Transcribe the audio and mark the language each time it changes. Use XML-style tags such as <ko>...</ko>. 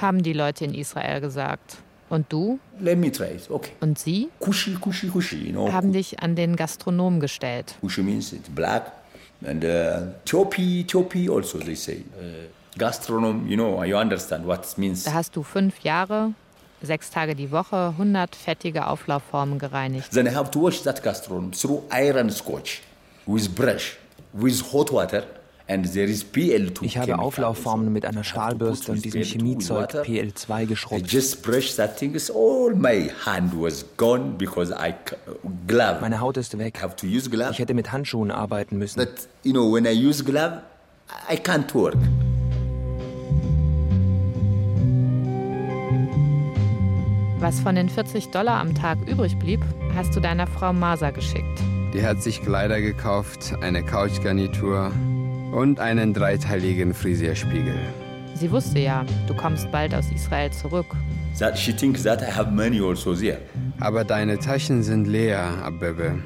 <de>Haben die Leute in Israel gesagt. Und du?</de> <en>Let me try it. Okay.</en> <de>Und sie?</de> <en>Kushi, kushi, kushi. You know,</en> <de>haben dich an den Gastronomen gestellt.</de> <en>Kushi means it's black. And Topi also they say. Gastronom, you know, you understand what it means.</en> <de>Da hast du 5 Jahre, 6 Tage die Woche, 100 fettige Auflaufformen gereinigt.</de> <en>Then I have to wash that gastronom through iron scotch, with brush, with hot water.</en> <de>Ich habe Auflaufformen mit einer Stahlbürste und diesem Chemiezeug PL2 geschrubbt. Meine Haut ist weg. Ich hätte mit Handschuhen arbeiten müssen.</de> <en>But you know, when I use glove, I can't work.</en> <de>Die Was von den 40 Dollar am Tag übrig blieb, hast du deiner Frau Masa geschickt. Die hat sich Kleider gekauft, eine Couchgarnitur und einen dreiteiligen Frisierspiegel. Sie wusste ja, du kommst bald aus Israel zurück.</de> <en>That she thinks that I have money also there.</en> <de>Aber deine Taschen sind leer, Abebe.</de>